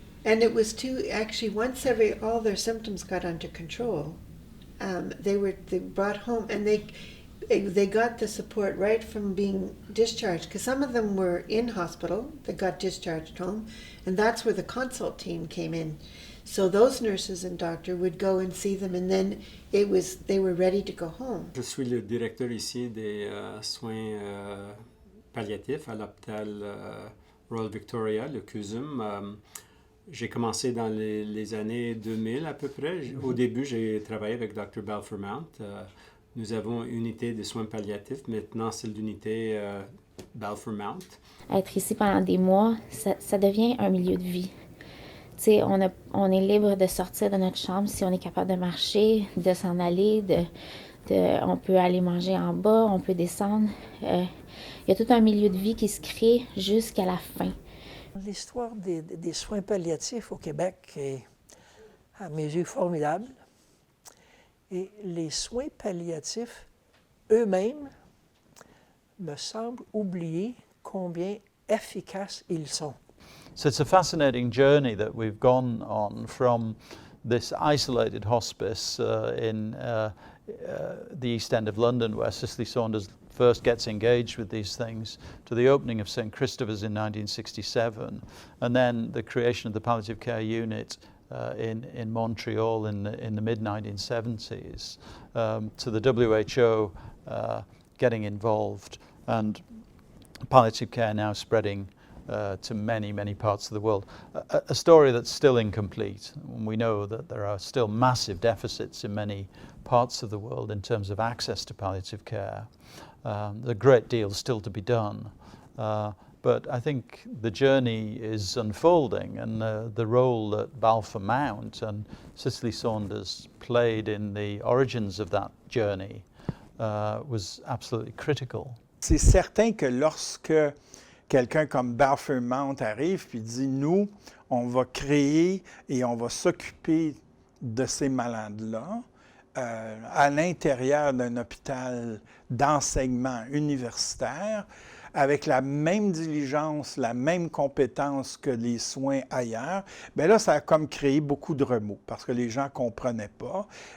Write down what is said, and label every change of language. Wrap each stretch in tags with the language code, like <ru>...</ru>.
<en>and it was to actually once all their symptoms got under control, they brought home, and they got the support right from being discharged, because some of them were in hospital that got discharged home, and that's where the consult team came in. So those nurses and doctor would go and see them, and then they were ready to go home.</en> <fr>Je suis le directeur ici des soins palliatifs à l'hôpital Royal Victoria, le CUSUM. J'ai commencé dans les années 2000 à peu près. Au début, j'ai travaillé avec Dr. Balfour Mount. Nous avons une unité de soins palliatifs. Maintenant, c'est l'unité Balfour Mount. Être ici pendant des mois, ça devient un milieu de vie. T'sais, on est libre de sortir de notre chambre si on est capable de marcher, de s'en aller, on peut aller manger en bas, on peut descendre. Il y a tout un milieu de vie qui se crée jusqu'à la fin. L'histoire des soins palliatifs au Québec est, à mes yeux, formidable. Et les soins palliatifs eux-mêmes me semblent oublier combien efficaces ils sont.</fr> <en>So it's a fascinating journey that we've gone on from this isolated hospice in the East End of London, where Cicely Saunders first gets engaged with these things, to the opening of St. Christopher's in 1967, and then the creation of the palliative care unit in Montreal in the mid-1970s, to the WHO getting involved and palliative care now spreading to many, many parts of the world. A story that's still incomplete. We know that there are still massive deficits in many parts of the world in terms of access to palliative care. There's a great deal still to be done. But I think the journey is unfolding, and the role that Balfour Mount and Cicely Saunders played in the origins of that journey was absolutely critical.</en> <fr>C'est certain que lorsque quelqu'un comme Balfour Mount arrive puis dit, nous, on va créer et on va s'occuper de ces malades-là à l'intérieur d'un hôpital d'enseignement universitaire, avec la même diligence, la même compétence que les soins ailleurs, bien là, ça a comme créé beaucoup de remous parce que les gens ne comprenaient pas.</fr>